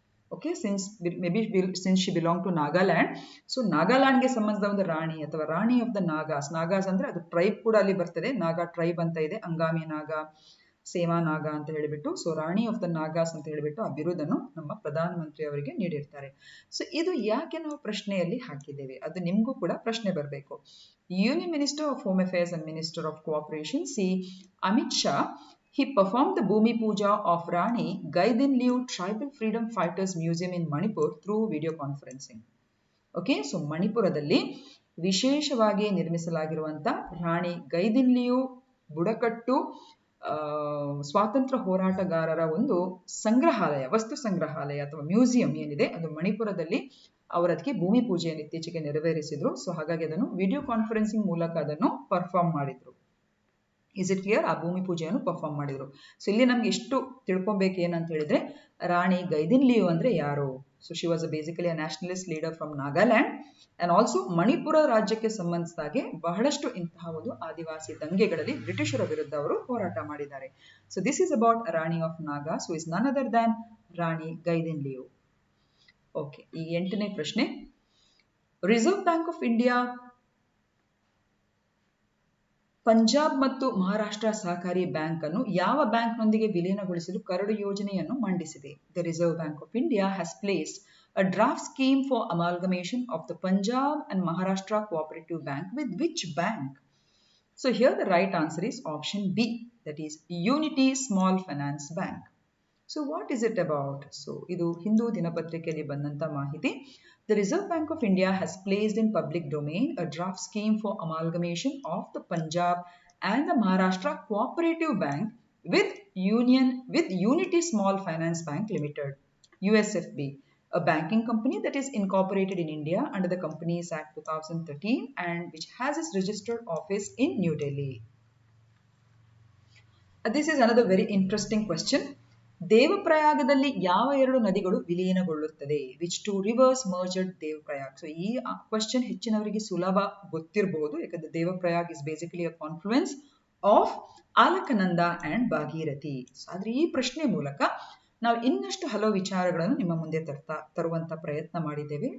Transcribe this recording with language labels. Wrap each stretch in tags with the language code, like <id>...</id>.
<en>Okay, since she belonged to Nagaland, so Nagaland ಗೆ</en> <kn>ಸಂಬಂಧದ ಒಂದು ರಾಣಿ ಅಥವಾ</kn> <en>ರಾಣಿ of the Nagas.</en> <kn>ನಾಗಾಸ್ ಅಂದ್ರೆ ಅದು ಟ್ರೈಬ್ ಕೂಡ ಅಲ್ಲಿ ಬರ್ತದೆ, ನಾಗಾ ಟ್ರೈಬ್ ಅಂತ ಇದೆ, ಅಂಗಾಮಿ ನಾಗ, ಸೇವಾ ನಾಗ ಅಂತ ಹೇಳಿಬಿಟ್ಟು. So Rani of the Nagas ಅಂತ ಹೇಳಿಬಿಟ್ಟು ಆ ಬಿರುದನ್ನು ನಮ್ಮ ಪ್ರಧಾನಮಂತ್ರಿ ಅವರಿಗೆ ನೀಡಿರ್ತಾರೆ. ಸೊ ಇದು ಯಾಕೆ ನಾವು ಪ್ರಶ್ನೆಯಲ್ಲಿ ಹಾಕಿದ್ದೇವೆ, ಅದು ನಿಮಗೂ ಕೂಡ ಪ್ರಶ್ನೆ ಬರಬೇಕು.</kn> <en>Union minister of home affairs and minister of cooperation ಸಿ Amit Shah he performed the Bhumi Puja of Rani Gaidinliu Tribal Freedom Fighters Museum in Manipur through video conferencing.</en> <kn>Okay, so ಮಣಿಪುರದಲ್ಲಿ ವಿಶೇಷವಾಗಿ ನಿರ್ಮಿಸಲಾಗಿರುವಂತ ರಾಣಿ ಗೈದಿನ್ಲಿಯು ಬುಡಕಟ್ಟು ಸ್ವಾತಂತ್ರ್ಯ ಹೋರಾಟಗಾರರ ಒಂದು ಸಂಗ್ರಹಾಲಯ, ವಸ್ತು ಸಂಗ್ರಹಾಲಯ ಅಥವಾ ಮ್ಯೂಸಿಯಂ ಏನಿದೆ ಅದು ಮಣಿಪುರದಲ್ಲಿ ಅವರದಕ್ಕೆ ಭೂಮಿ ಪೂಜೆಯನ್ನು ಇತ್ತೀಚೆಗೆ ನೆರವೇರಿಸಿದ್ರು. ಸೊ ಹಾಗಾಗಿ ಅದನ್ನು ವಿಡಿಯೋ ಕಾನ್ಫರೆನ್ಸಿಂಗ್ ಮೂಲಕ ಅದನ್ನು ಪರ್ಫಾರ್ಮ್ ಮಾಡಿದ್ರು.</kn> <en>Is it clear?</en> <kn>ಆ ಭೂಮಿ ಪೂಜೆಯನ್ನು ಪರ್ಫಾರ್ಮ್ ಮಾಡಿದ್ರು. ಸೊ ಇಲ್ಲಿ ನಮ್ಗೆ ಎಷ್ಟು ತಿಳ್ಕೊಬೇಕು ಏನಂತ ಹೇಳಿದ್ರೆ, ರಾಣಿ ಗೈದಿನ್ಲಿಯು ಅಂದ್ರೆ ಯಾರು?</kn> <en>so she was basically a nationalist leader from Nagaland and also</en> <kn>Manipur ರಾಜ್ಯಕ್ಕೆ ಸಂಬಂಧಿಸಿದಾಗೆ ಬಹಳಷ್ಟು ಇಂತಹ ಒಂದು ಆದಿವಾಸಿ ದಂಗೆಗಳಲ್ಲಿ ಬ್ರಿಟಿಷರ ವಿರುದ್ಧ ಅವರು ಹೋರಾಟ ಮಾಡಿದ್ದಾರೆ.</kn> <en>So this is about Rani of Naga. So is none other than Rani Gaidinliu.</en> <kn>ಓಕೆ, ಈ 8ನೇ ಪ್ರಶ್ನೆ. Reserve bank of India Punjab ಮತ್ತು ಮಹಾರಾಷ್ಟ್ರ ಸಹಕಾರಿ ಬ್ಯಾಂಕ್ ಅನ್ನು ಯಾವ ಬ್ಯಾಂಕ್ನೊಂದಿಗೆ ವಿಲೀನಗೊಳಿಸಲು ಕರಡು ಯೋಜನೆಯನ್ನು ಮಂಡಿಸಿದೆ?</kn> <en>The Reserve Bank of India has placed a draft scheme for amalgamation of the Punjab and Maharashtra Cooperative Bank with which bank? So here the right answer is option B, that is Unity Small Finance Bank. So what is it about? So</en> <kn>idu Hindu Dinapatrikayalli bandanta mahiti.</kn> <en>The Reserve Bank of India has placed in public domain a draft scheme for amalgamation of the Punjab and the Maharashtra Cooperative Bank with Unity Small Finance Bank Limited, USFB, a banking company that is incorporated in India under the Companies Act 2013 and which has its registered office in New Delhi. This is another very interesting question.</en> <kn>ದೇವಪ್ರಯಾಗದಲ್ಲಿ ಯಾವ 2 ನದಿಗಳು ವಿಲೀನಗೊಳ್ಳುತ್ತದೆ?</kn> <en>Which 2 rivers merged Devprayag? So</en> <kn>ಈ question ಹೆಚ್ಚಿನವರಿಗೆ ಸುಲಭ ಗೊತ್ತಿರಬಹುದು, ಯಾಕಂದ್ರೆ</kn> <en>Devprayag is basically a confluence of Alaknanda and Bhagirathi.</en> <kn>ಆದ್ರೆ ಈ ಪ್ರಶ್ನೆ ಮೂಲಕ ನಾವು ಇನ್ನಷ್ಟು ಹಲವು ವಿಚಾರಗಳನ್ನು ನಿಮ್ಮ ಮುಂದೆ ತರುವಂತ ಪ್ರಯತ್ನ ಮಾಡಿದ್ದೇವೆ.</kn>